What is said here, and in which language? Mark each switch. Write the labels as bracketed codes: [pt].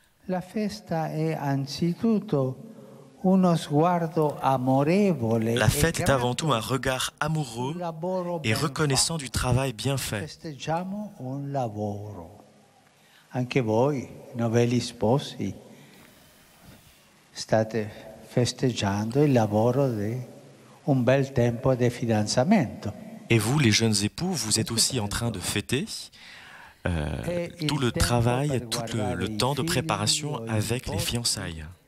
[it] La festa è anzitutto uno sguardo amorevole. [fr] La fête est avant tout un regard amoureux et reconnaissant du travail bien fait. [it] Festeggiamo un lavoro. Anche voi, novelli sposi, state festeggiando il lavoro di un bel tempo di fidanzamento. [fr] Et vous, les jeunes époux, vous êtes aussi en train de fêter tout le travail, tout le temps de préparation avec les fiançailles.